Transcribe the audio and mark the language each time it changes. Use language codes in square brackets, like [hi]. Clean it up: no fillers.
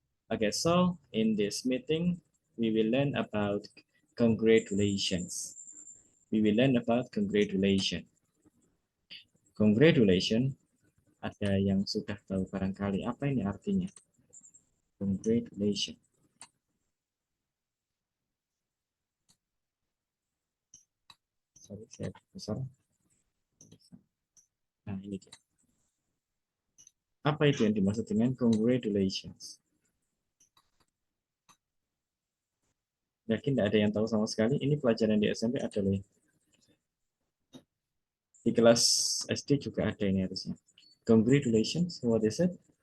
[en] Okay, so in this meeting we will learn about congratulations. We will learn about congratulation. [id] Congratulation, ada yang sudah tahu barangkali apa ini artinya? [en] Congratulation. [id] Sorry, saya besar. Nah, ini dia. Apa itu yang dimaksud dengan congratulations? Yakin tidak ada yang tahu sama sekali? Ini pelajaran di SMP ada loh. Di kelas SD juga ada ini harusnya. [en] Congratulations, what is it?